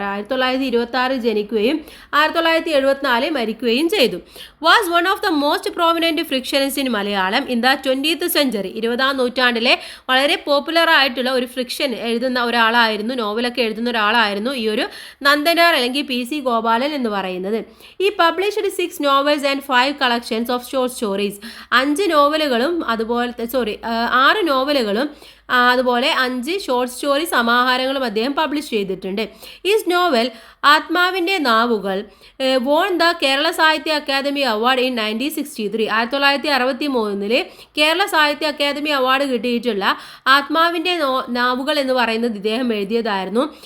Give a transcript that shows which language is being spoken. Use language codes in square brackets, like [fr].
[ml] 1926 ജനിക്കുകയും 1974 മരിക്കുകയും ചെയ്തു. [en] Was one of the most prominent fictionist in Malayalam in the 20th century. [ml] 20ാം നൂറ്റാണ്ടിലെ വളരെ പോപ്പുലർ ആയിട്ടുള്ള ഒരു ഫ്രിക്ഷൻ എഴുതുന്ന ഒരാളായിരുന്നു, നോവലൊക്കെ എഴുതുന്ന ഒരാളായിരുന്നു ഈ ഒരു നന്ദനാർ അല്ലെങ്കിൽ PC ഗോപാലൻ എന്ന് പറയുന്നത്. [en] He published 6 novels and 5 collections of short stories. [ml] 5 നോവലുകളും അതുപോലത്തെ 6 നോവലുകളും അതുപോലെ 5 ഷോർട്ട് സ്റ്റോറി സമാഹാരങ്ങളും അദ്ദേഹം പബ്ലിഷ് ചെയ്തിട്ടുണ്ട്. [en] His novel ആത്മാവിൻ്റെ നാവുകൾ won the Kerala Sahitya Akademi award in 1963. [ml] 1963 കേരള സാഹിത്യ അക്കാദമി അവാർഡ് കിട്ടിയിട്ടുള്ള ആത്മാവിൻ്റെ നാവുകൾ എന്ന് പറയുന്നത് ഇദ്ദേഹം എഴുതിയതായിരുന്നു.